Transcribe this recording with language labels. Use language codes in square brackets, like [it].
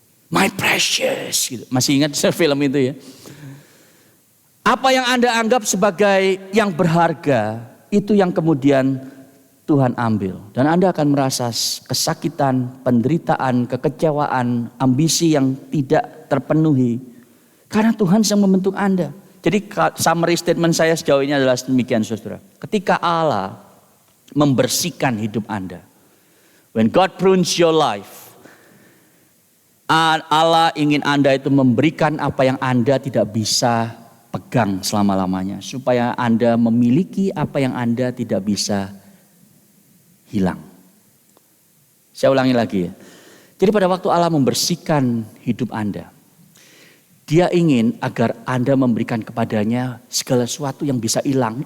[en] My precious. [id] Gitu. Masih ingat film itu ya? Apa yang Anda anggap sebagai yang berharga, itu yang kemudian Tuhan ambil. Dan Anda akan merasa kesakitan, penderitaan, kekecewaan, ambisi yang tidak terpenuhi. Karena Tuhan sedang membentuk Anda. Jadi summary statement saya sejauh ini adalah demikian saudara. Ketika Allah membersihkan hidup Anda. [en] When God prunes your life. [id] Allah ingin Anda itu memberikan apa yang Anda tidak bisa pegang selama-lamanya. Supaya Anda memiliki apa yang Anda tidak bisa hilang. Saya ulangi lagi ya. Jadi pada waktu Allah membersihkan hidup Anda. Dia ingin agar Anda memberikan kepadanya segala sesuatu yang bisa hilang.